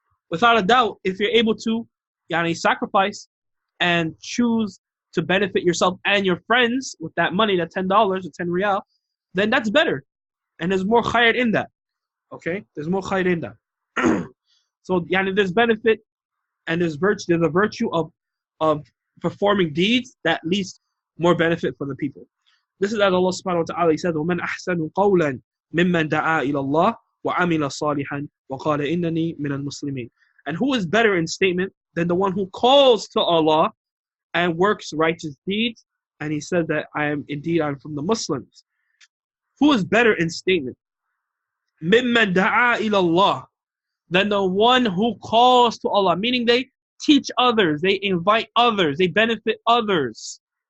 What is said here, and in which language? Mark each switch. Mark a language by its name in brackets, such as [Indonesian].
[English] Without a doubt, if you're able to sacrifice and choose to benefit yourself and your friends with that money, that $10 or 10 riyal, then that's better. And there's more khair in that. Okay? There's more khair in that. So there's benefit and there's a virtue of performing deeds that leads more benefit for the people. This is as Allah subhanahu wa ta'ala says, [Arabic] وَمَنْ أَحْسَنُ قَوْلًا مِمَّنْ دَعَا إِلَى اللَّهِ وَعَمِلَ صَالِحًا وَقَالَ إِنَّنِي مِنَ الْمُسْلِمِينَ. [English] And who is better in statement than the one who calls to Allah and works righteous deeds, and he said that I'm from the Muslims. Who is better in statement? [Arabic] مِمَّنْ دَعَا إِلَى اللَّهِ, [English] than the one who calls to Allah, meaning they teach others, they invite others, they benefit others.